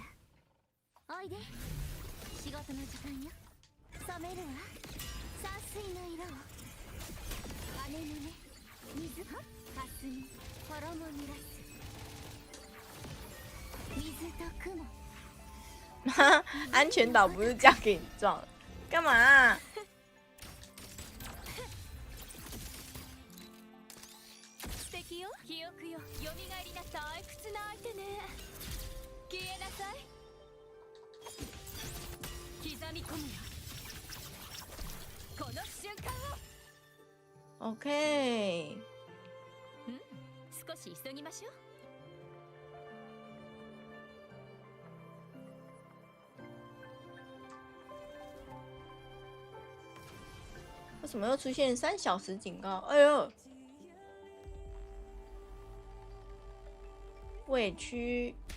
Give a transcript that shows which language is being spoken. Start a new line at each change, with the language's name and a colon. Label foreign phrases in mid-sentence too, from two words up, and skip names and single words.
Japanese: おいで、仕事の時間よ。染めるわ、山水の色を。羽のね、水か霞、衣濡らす。水と雲。
Chinese: 安全岛不是这样给你撞，干嘛啊？
Japanese: 素敵よ、記憶よ、蘇りな退屈な相手ね。消えなさい。刻み込むよ、この瞬間を。 OK。少し急ぎましょう。
Chinese: 为什么又出现3小时警告？哎呦，委屈。